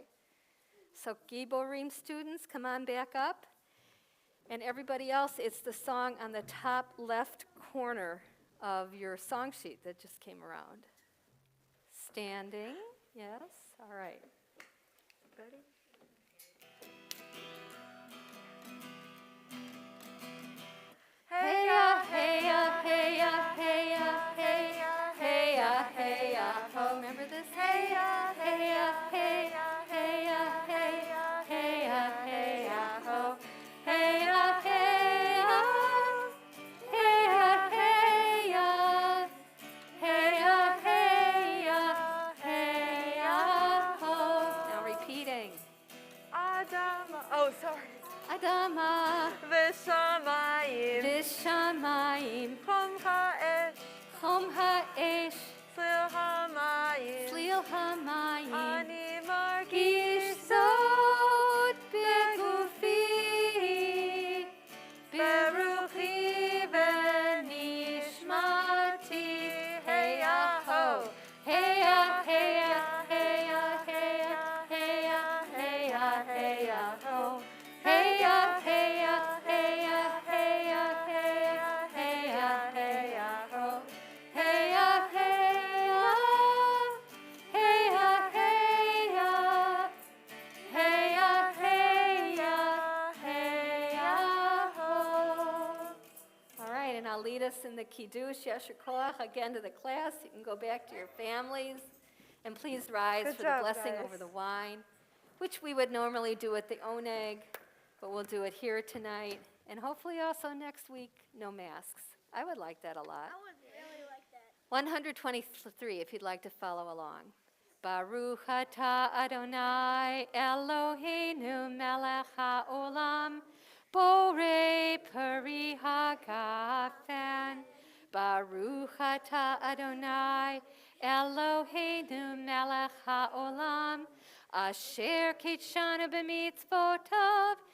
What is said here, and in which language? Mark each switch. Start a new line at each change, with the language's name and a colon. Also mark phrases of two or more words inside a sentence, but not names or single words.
English: So Giborim students, come on back up. And everybody else, it's the song on the top left corner of your song sheet that just came around. Standing, yes, all right. Ready? Hey ya, hey ya, hey ya, hey ya, hey ya, hey ya, hey ya, ho. Remember this? Hey ya, hey ya, hey ya, hey ya, hey ya, hey ya, hey ya, ho. Hey ya, hey ya, hey ya, hey ya, hey ya, hey ya, hey ya, ho. Now repeating. Adama. Oh, sorry.
Hebrew: Adama V'shamayim. V'shamayim חום האש. חום האש צליל המים. צליל המים אני מרגיש גיש זאת בגופי ברוחי ובנשמתי Hey ya ho Hey ya, hey ya, hey ya, hey ya, hey ya, hey ya, hey ya ho Hey ya, hey ya, hey ya, hey ya, hey ya, hey ya, hey ya ho Hey ya, hey ya, hey ya, hey ya, hey ya, hey ya, hey ya ho.
English: All right, and I'll lead us in the Kiddush
Hebrew: יישר כוח
English: again to the class. You can go back to your families. And please rise Good for job, the blessing guys. over the wine, which we would normally do at the Oneg, but we'll do it here tonight. And hopefully also next week, no masks. I would like that a lot. I would really like that. 123, if you'd like to follow along.
Hebrew: ברוך אתה אדוני אלוהינו מלך העולם, בורא פרי הגפן. ברוך אתה אדוני אלוהינו מלך העולם, אשר קידשנו במצוותיו